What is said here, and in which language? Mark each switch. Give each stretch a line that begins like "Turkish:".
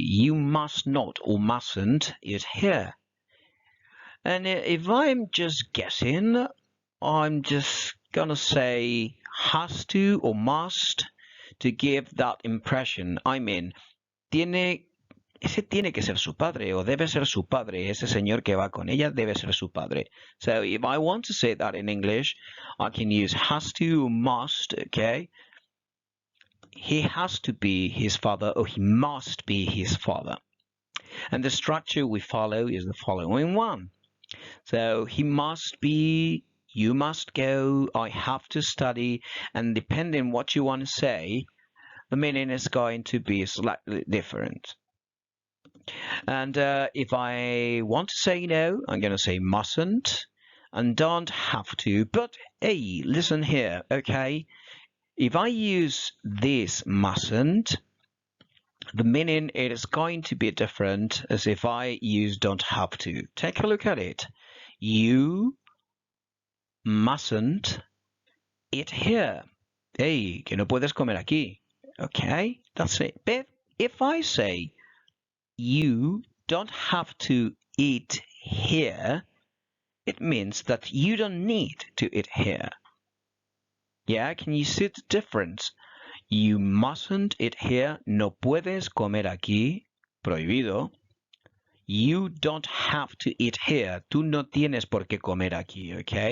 English: You must not or mustn't eat here. And if I'm just guessing, I'm just gonna say has to or must to give that impression. I mean,
Spanish: ese tiene que ser su padre o debe ser su padre. Ese señor que va con ella debe ser su padre.
English: So if I want to say that in English, I can use has to or must, okay? He has to be his father or he must be his father. And the structure we follow is the following one. So he must be, you must go, I have to study, and depending what you want to say, the meaning is going to be slightly different. And if I want to say no, I'm going to say mustn't and don't have to. But hey, listen here, okay? If I use this mustn't, the meaning it is going to be different as if I use don't have to. Take a look at it. You mustn't eat here.
Spanish: Hey, que no puedes comer aquí.
English: Okay, that's it. But if I say you don't have to eat here, it means that you don't need to eat here. Yeah, can you see the difference? You mustn't eat here.
Spanish: No puedes comer aquí. Prohibido.
English: You don't have to eat here.
Spanish: Tú no tienes por qué comer aquí, okay?